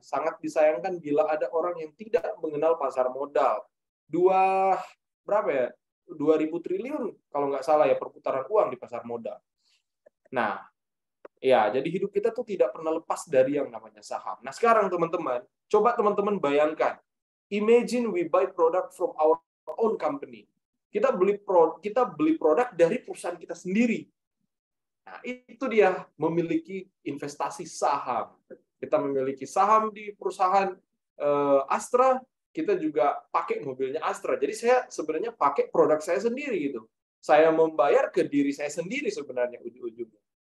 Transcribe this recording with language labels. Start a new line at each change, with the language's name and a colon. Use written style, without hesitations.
Indonesian: Sangat disayangkan bila ada orang yang tidak mengenal pasar modal. 2.000 triliun, kalau nggak salah ya, perputaran uang di pasar modal. Nah, ya, jadi hidup kita tuh tidak pernah lepas dari yang namanya saham. Nah, sekarang teman-teman, coba teman-teman bayangkan.
English: Imagine we buy product from our own company.
Indonesian: Kita beli produk dari perusahaan kita sendiri. Nah, itu dia memiliki investasi saham. Kita memiliki saham di perusahaan Astra, kita juga pakai mobilnya Astra. Jadi saya sebenarnya pakai produk saya sendiri gitu. Saya membayar ke diri saya sendiri sebenarnya ujung-ujungnya.